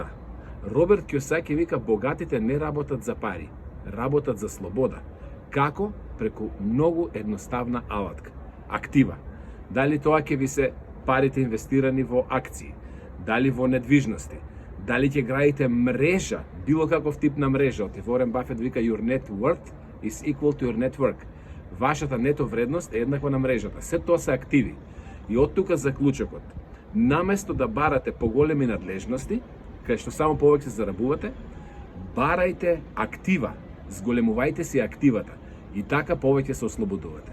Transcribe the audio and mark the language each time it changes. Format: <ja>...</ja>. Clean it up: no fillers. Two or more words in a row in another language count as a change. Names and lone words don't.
<mk>Роберт Кјосаки вика, богатите не работат за пари, работат за слобода. Како? Преку многу едноставна алатка. Актива. Дали тоа ќе ви се парите инвестирани во акции, дали во недвижности, дали ќе градите мрежа, било каков тип на мрежа. Ворен Бафет вика,</mk> <en>your net worth is equal to your network.</en> <mk>Вашата нето вредност е еднаква на мрежата. Се тоа се активи. И од тука заклучокот. Наместо да барате поголеми надлежности, кај што само повеќе се зарабувате, барајте актива, зголемувајте си активата и така повеќе се ослободувате.</mk>